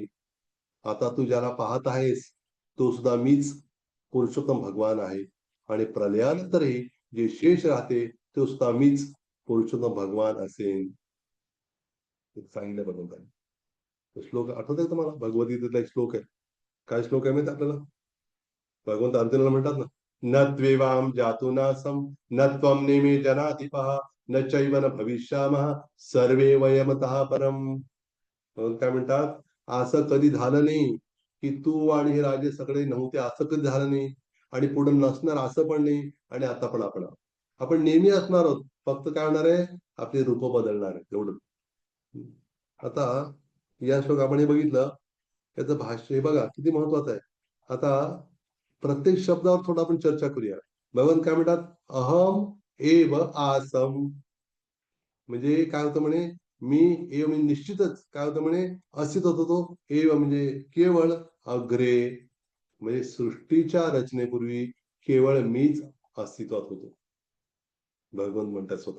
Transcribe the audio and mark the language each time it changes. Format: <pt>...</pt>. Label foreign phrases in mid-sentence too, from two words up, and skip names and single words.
<mr>आता तू ज्याला पाहत आहेस, तो सुद्धा मीच, पुरुषोत्तम भगवान आहे. आणि प्रलयानंतरही जे शेष राहते, तो सुद्धा मीच, पुरुषोत्तम भगवान असेन. सांगितलं बरोबर. श्लोक आठवत आहे तुम्हाला? भगवद्गीतेतला एक श्लोक आहे. काय श्लोक आहे माहिती आपल्याला? भगवंत अर्जुनाला म्हणतात ना,</mr> <sa>न त्वेवाम जातु नासम, न त्वम नेमे जनाधिपः, न चैव न भविष्यामः, सर्वे वयमतः परम.</sa> <mr>काय म्हणतात? असं कधी झालं नाही की तू आणि हे राजे सगळे नव्हते, असं कधी झालं नाही. आणि पुढे नसणार असं पण नाही. आणि आता पण आपण नेहमी असणार आहोत. फक्त काय होणार आहे? आपले रूप बदलणार आहे, एवढं. आता या श्लोक आपण हे बघितलं, त्याचं भाष्य हे बघा किती महत्वाचं आहे. आता प्रत्येक शब्दावर थोडं आपण चर्चा करूया. भगवान काय म्हणतात?</mr> <sa>अहम एव आसम.</sa> <mr>म्हणजे काय होतं म्हणे? मी एव म्हणजे निश्चितच काय होतं म्हणे? अस्तित्वात होतो. एव म्हणजे केवळ, अग्रे म्हणजे सृष्टीच्या रचनेपूर्वी केवळ मीच अस्तित्वात होतो. भगवान म्हणतात स्वतः.</mr>